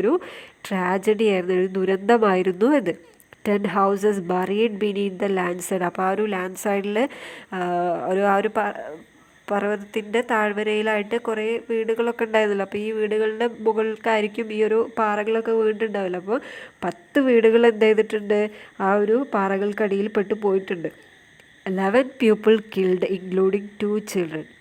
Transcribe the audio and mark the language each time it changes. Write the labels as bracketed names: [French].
[Malayalam] ഒരു ട്രാജഡി ആയിരുന്നു, ഒരു ദുരന്തമായിരുന്നു ഇത്. [English] 10 houses buried beneath the landslide. [Malayalam] അപ്പോൾ ആ ഒരു ലാൻഡ് സൈഡിൽ ആ ഒരു പർവ്വതത്തിൻ്റെ താഴ്വരയിലായിട്ട് കുറേ വീടുകളൊക്കെ ഉണ്ടായിരുന്നല്ലോ. അപ്പോൾ ഈ വീടുകളുടെ മുകൾക്കായിരിക്കും ഈ ഒരു പാറകളൊക്കെ വീണിട്ടുണ്ടാവില്ല. അപ്പോൾ 10 വീടുകൾ എന്ത് ചെയ്തിട്ടുണ്ട്? ആ ഒരു പാറകൾക്കടിയിൽ പെട്ടു പോയിട്ടുണ്ട്. [English] 11 people killed including 2 children.